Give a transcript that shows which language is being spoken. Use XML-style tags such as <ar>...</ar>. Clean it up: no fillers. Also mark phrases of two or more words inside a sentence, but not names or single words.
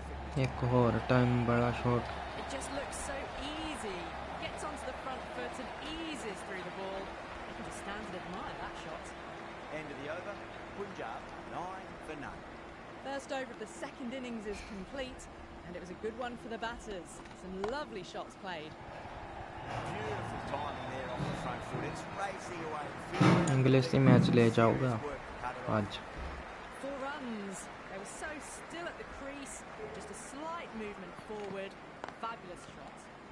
<hi>एक और टाइम बड़ा शॉट.</hi> <en>It just looks so easy. Gets onto the front foot and eases through the ball. You can just stand and admire that shot. End of the over. Punjab 9 for none. First over of the second innings is complete, and it was a good one for the batters. Some lovely shots played. Beautiful timing there off the front foot. It's racing away the field.</en> <hi>इंग्लिश ही मैच ले जाऊंगा आज.</hi> <en>4 runs. They were so still at the crease. Just a slight movement forward. Fabulous shot.</en>